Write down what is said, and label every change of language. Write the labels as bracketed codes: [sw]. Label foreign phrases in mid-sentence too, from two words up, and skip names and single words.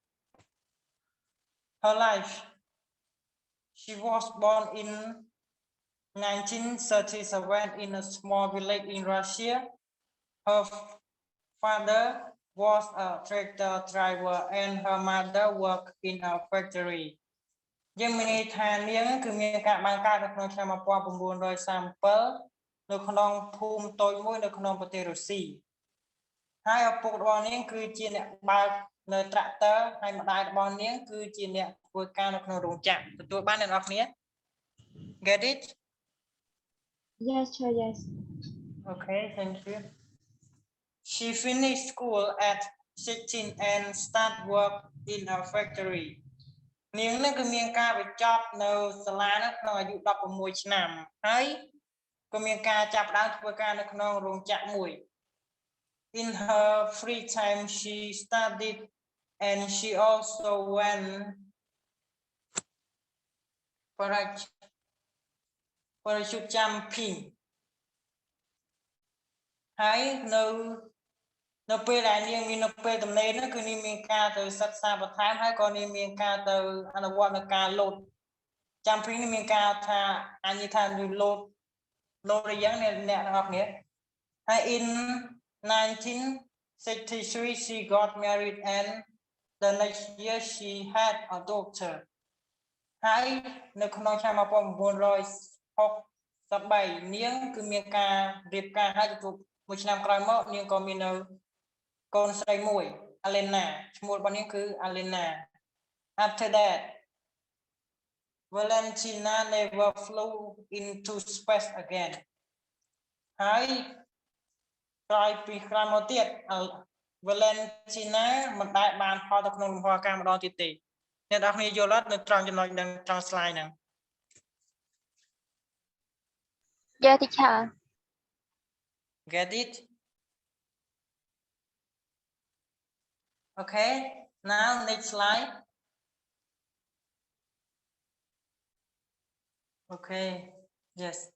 [en] Her life. She was born in 1937 in a small village in Russia. Her father was a tractor driver and her mother worked in a factory. [km] យើងមានន័យថានាងគឺមានការបានកើតនៅក្នុងឆ្នាំ1937នៅក្នុងភូមិតូចមួយនៅក្នុងប្រទេសរុស្ស៊ីហើយឪពុករបស់នាងគឺជាអ្នកបើកនៅត្រាក់ទ័រហើយម្ដាយរបស់នាងគឺជាអ្នកធ្វើការនៅក្នុងរោងចក្រទទួលបានអ្នកនរគ្នា [en] Get it? Yes, sure, yes. Okay, thank you. She finished school at 16 and started work in a factory. [km] នាងនឹងគឺមានការបញ្ចប់នៅសាលានៅក្នុងអាយុ16ឆ្នាំហើយក៏មានការចាប់ផ្ដើមធ្វើការនៅក្នុងរោងចក្រមួយ [en] In her free time she studied and she also went parachute jumping [km] ហើយនៅពេលដែលនាងមាននៅពេលទំនេរនោះគឺនាងមានការទៅសិក្សាបន្ថែមហើយក៏នាងមានការទៅអនុវត្តនៅការលោត jumping នេះមានការថាអញ្ញថាលោតអីយ៉ាងអ្នកទាំងអស់គ្នាហើយ in [en] 1963 she got married and the next year she had a daughter [km] ហើយនៅក្នុងឆ្នាំ1963 នាងគឺមានការរៀបការហើយទទួលមួយឆ្នាំក្រោយមកនាងក៏មាននៅកូនស្រីមួយ Alena ឈ្មោះរបស់នាងគឺ Alena [en] After that Valentina never flew into space again [km] ហើយក្រោយពីក្រោយមកទៀត Valentina មិនដែលបានហោះទៅក្នុងលំហអាកាសម្ដងទៀតទេអ្នកនរគ្នាយល់អត់នៅត្រង់ចំណុចនឹងត្រង់ slide ហ្នឹង [en] Yeah, teacher. Get it? Okay, now next slide. Okay, yes.